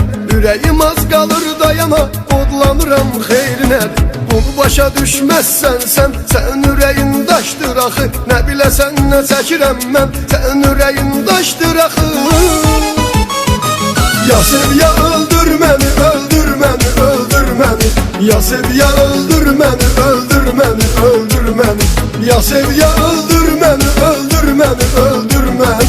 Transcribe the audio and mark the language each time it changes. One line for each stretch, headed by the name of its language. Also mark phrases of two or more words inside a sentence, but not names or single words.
Azerbaijani: Ürəyim az qalır dayana, odlanıram, xeyr nədir? Bunu başa düşməzsən sən ürəyin daşdır axı. Nə biləsən nə çəkirəm mən, sən ürəyin daşdır axı.
Turkish: Ya sev ya öldür beni, öldür beni, öldür beni. Ya sev ya öldür beni, öldür beni, öldür beni. Ya sev ya öldür beni, öldür beni, öldür beni.